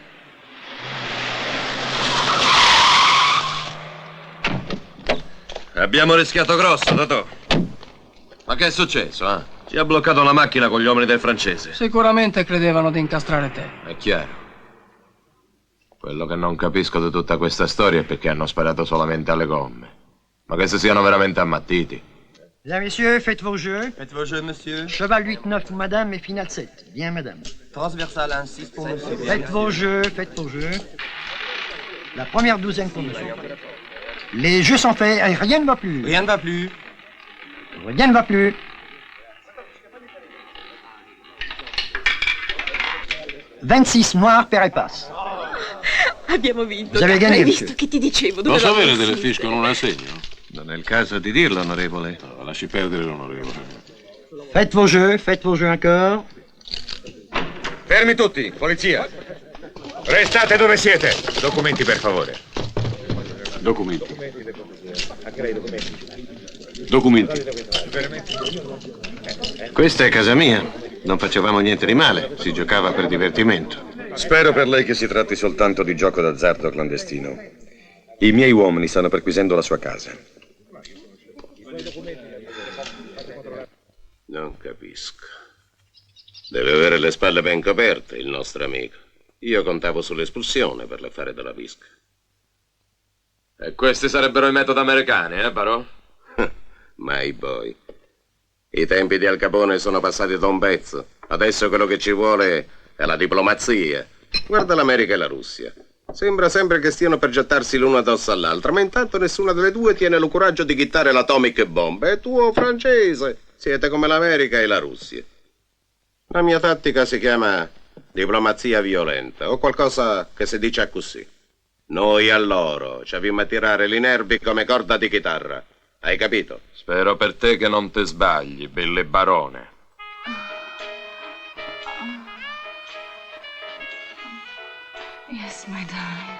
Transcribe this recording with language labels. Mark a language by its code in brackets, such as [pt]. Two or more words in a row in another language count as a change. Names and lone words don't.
[it] Abbiamo rischiato grosso, Totò. Ma che è successo, eh? Ci ha bloccato la macchina con gli uomini del francese. Sicuramente credevano di incastrare te. È chiaro. Quello che non capisco di tutta questa storia è perché hanno sparato solamente alle gomme. Ma che si siano veramente ammattiti. [fr] Bien, messieurs, faites vos jeux. Faites vos jeux, monsieur. Cheval 8-9 pour madame et finale 7. Bien, madame. Transversal 1-6 pour monsieur. Faites vos jeux, faites vos jeux. La première douzaine pour monsieur. Les jeux sont faits et rien ne va plus. Rien ne va plus. Rien ne va plus. « 26 noirs, père et passe. [it] Abbiamo vinto. [fr] Vous avez gagné, [it] Hai [fr] monsieur. [it] visto che ti dicevo? Posso Dovevamo avere delle essere. fiche con un assegno? Non è il caso di dirlo, onorevole. No, lasci perdere l'onorevole. Faites vos jeux encore. Fermi tutti, polizia. Restate dove siete. Documenti, per favore. Documenti. Documenti. Questa è casa mia. Non facevamo niente di male, si giocava per divertimento. Spero per lei che si tratti soltanto di gioco d'azzardo clandestino. I miei uomini stanno perquisendo la sua casa. Non capisco. Deve avere le spalle ben coperte, il nostro amico. Io contavo sull'espulsione per l'affare della Visca. E questi sarebbero i metodi americani, Barò? [en] My boy. [it] I tempi di Al Capone sono passati da un pezzo. Adesso quello che ci vuole è la diplomazia. Guarda l'America e la Russia. Sembra sempre che stiano per gettarsi l'una addosso all'altra, ma intanto nessuna delle due tiene il coraggio di chittare l' [en] atomic bomb. [it] E tu, francese, siete come l'America e la Russia. La mia tattica si chiama diplomazia violenta, o qualcosa che si dice così. Noi a loro ci avvimmo a tirare i nervi come corda di chitarra. Hai capito? Spero per te che non te sbagli, belle barone. [en] Yes, my darling.